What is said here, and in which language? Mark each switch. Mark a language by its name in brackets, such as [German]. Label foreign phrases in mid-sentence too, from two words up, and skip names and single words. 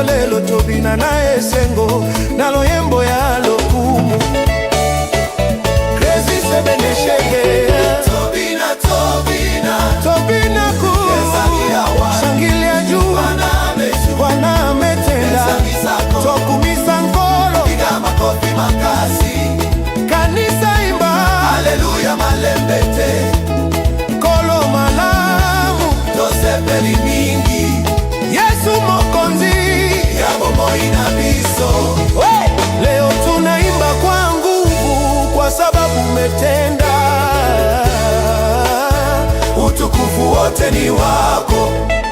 [Lingala] Lelo tobina na esengo, na loyembo ya lokumu. Crazy sebeneshege, tobina, tobina, [Swahili] tobina ku shangilia juu, Bwana ametenda, [Lingala] tokumisa nkolo. [Swahili] Piga makofi makasi, kanisa imba [Lingala] haleluya malembete, kolo malamu, tosepeli mingi. Yesu mokonzi ya bomoi na biso. [Swahili] Leo tunaimba kwa nguvu, kwa sababu umetenda. Utukufu wote ni wako.